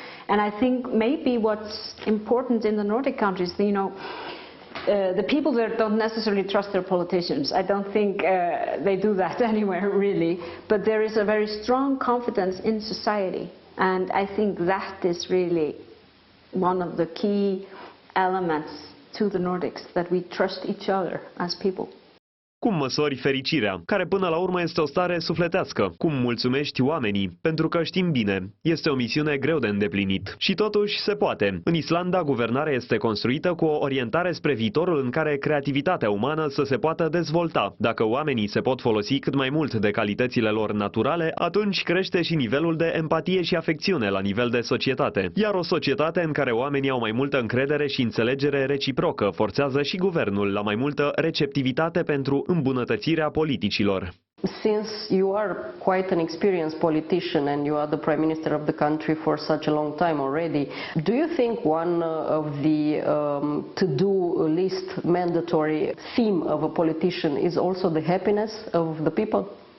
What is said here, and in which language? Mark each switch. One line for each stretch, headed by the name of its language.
English: And I think maybe what's important in the Nordic countries, you know, the people there don't necessarily trust their politicians. I don't think they do that anywhere really, but there is a very strong confidence in society, and I think that is really one of the key elements to the Nordics, that we trust each other as people.
Romanian: Cum măsori fericirea, care până la urmă este o stare sufletească? Cum mulțumești oamenii? Pentru că știm bine, este o misiune greu de îndeplinit. Și totuși se poate. În Islanda, guvernarea este construită cu o orientare spre viitorul în care creativitatea umană să se poată dezvolta. Dacă oamenii se pot folosi cât mai mult de calitățile lor naturale, atunci crește și nivelul de empatie și afecțiune la nivel de societate. Iar o societate în care oamenii au mai multă încredere și înțelegere reciprocă forțează și guvernul la mai multă receptivitate pentru îmbunătățirea politicilor.
English: Since you are quite an experienced politician and you are the Prime Minister of the country for such a long time already, do you think one of the to-do list mandatory theme of a politician is also the happiness of the people?